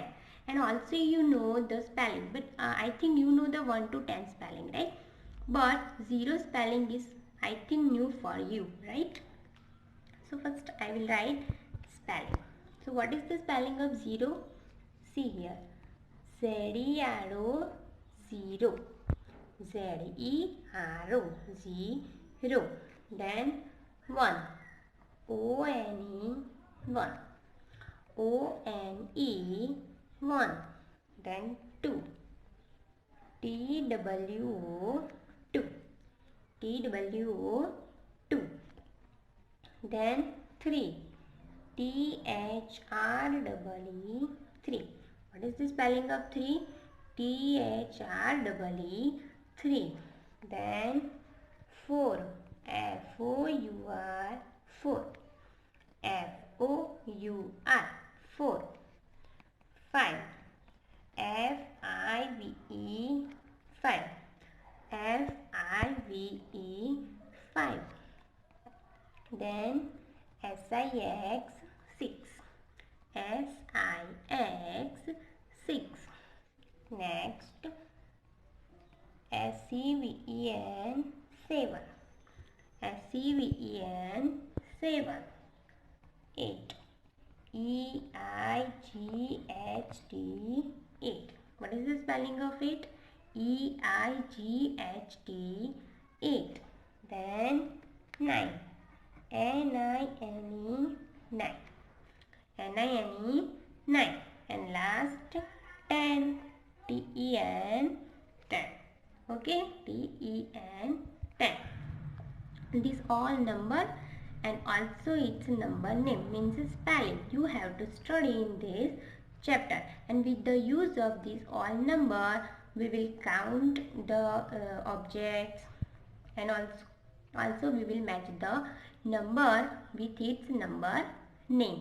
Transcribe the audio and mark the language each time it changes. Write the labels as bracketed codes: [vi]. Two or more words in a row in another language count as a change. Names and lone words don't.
[en] And also you know the spelling, but I think you know the 1 to 10 spelling, right? But 0 spelling is, I think, new for you, right? So first I will write spelling. So what is the spelling of 0? See here. Z-E-R-O, 0. Z-E-R-O, 0. Then 1. O-N-E, 1. O-N-E, 1. Then 2. T-W-O, 2. T-W-O, 2. Then 3. T-H-R-E-E, 3. What is the spelling of 3? T-H-R-E-E, 3. Then 4. F-O-U-R, 4. F-O-U-R, 4. 5. F-I-V-E, 5. F-I-V-E, 5. Then S-I-X, 6. S-I-X, 6. Next S-E-V-E-N, 7. S-E-V-E-N, 7. 8. E-I-G-H-T, 8. What is the spelling of it? E-I-G-H-T, 8. Then 9. N-I-N-E, 9. N-I-N-E, 9. And last 10. T-E-N, 10. Okay, T-E-N, 10. This all number and also its number name, means spelling. You have to study in this chapter, and with the use of this all number we will count the objects, and also we will match the number with its number name.